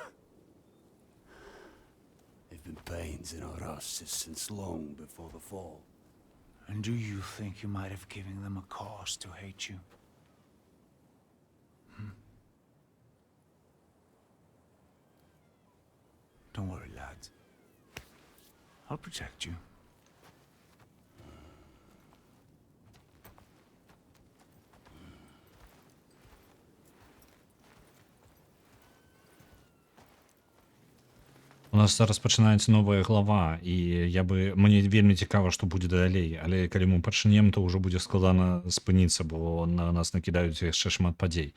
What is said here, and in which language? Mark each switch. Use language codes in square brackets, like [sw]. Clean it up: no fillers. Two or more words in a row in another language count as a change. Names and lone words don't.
[en] They've been pains in our asses since long before the fall. And do you think you might have given them a cause to hate you? Don't worry, lad. I'll protect you. [be] У нас зараз пачынаецца новая глава, і мне вельмі цікава, што будзе далей, але калі мы пачнем, то ўжо будзе складана спыніцца, бо на нас накідаюць яшчэ шмат падзей.